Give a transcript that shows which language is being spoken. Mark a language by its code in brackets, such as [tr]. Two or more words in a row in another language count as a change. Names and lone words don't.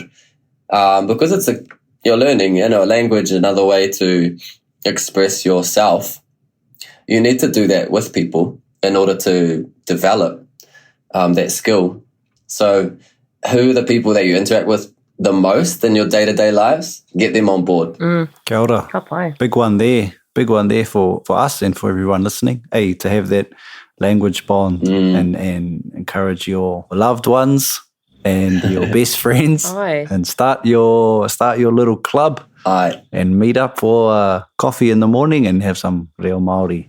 [en] Because you're learning, a language, another way to express yourself. You need to do that with people in order to develop that skill. So who are the people that you interact with the most in your day-to-day lives? Get them on board. [mi] Kia ora. [en] Big one there for us and for everyone listening. To have that language bond and encourage your loved ones and your best friends and start your little club. And meet up for coffee in the morning and have some [mi] reo Māori.